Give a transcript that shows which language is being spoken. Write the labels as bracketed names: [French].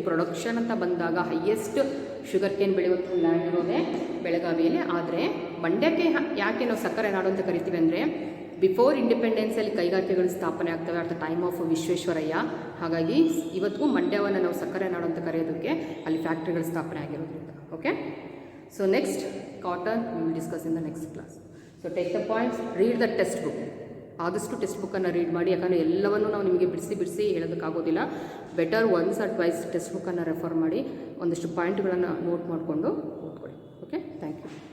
[Kannada] Production ಅಂತ ಬಂದಾಗ highest sugar cane ಬೆಳೆಯುವಂಥ ಲ್ಯಾಂಡ್ ಇರೋದೇ ಬೆಳಗಾವಿಯಲ್ಲಿ. ಆದರೆ ಮಂಡ್ಯಕ್ಕೆ ಯಾಕೆ ನಾವು ಸಕ್ಕರೆ ನಾಡು ಅಂತ ಕರಿತೀವಿ ಅಂದರೆ ಬಿಫೋರ್ ಇಂಡಿಪೆಂಡೆನ್ಸಲ್ಲಿ ಕೈಗಾರಿಕೆಗಳು ಸ್ಥಾಪನೆ ಆಗ್ತವೆ [English] at the time of [Kannada] Visvesvaraya. ಹಾಗಾಗಿ ಇವತ್ತಿಗೂ ಮಂಡ್ಯವನ್ನು ನಾವು ಸಕ್ಕರೆ ನಾಡು ಅಂತ ಕರೆಯೋದಕ್ಕೆ ಅಲ್ಲಿ ಫ್ಯಾಕ್ಟ್ರಿಗಳು ಸ್ಥಾಪನೆ ಆಗಿರೋದ್ರಿಂದ. [English] Okay, so next cotton we will discuss in the next class. So take the points, read the text book. [Kannada] ಆದಷ್ಟು ಟೆಕ್ಸ್ಟ್ ಬುಕ್ಕನ್ನು ರೀಡ್ ಮಾಡಿ, ಯಾಕಂದರೆ ಎಲ್ಲವನ್ನೂ ನಾವು ನಿಮಗೆ ಬಿಡಿಸಿ ಹೇಳೋದಕ್ಕಾಗೋದಿಲ್ಲ. [English] better once or twice [Kannada] text ಬುಕ್ಕನ್ನು ರೆಫರ್ ಮಾಡಿ ಒಂದಷ್ಟು ಪಾಯಿಂಟ್ಗಳನ್ನು ನೋಟ್ ಮಾಡಿಕೊಂಡು ಓದ್ಕೊಳ್ಳಿ. [English] Okay, thank you.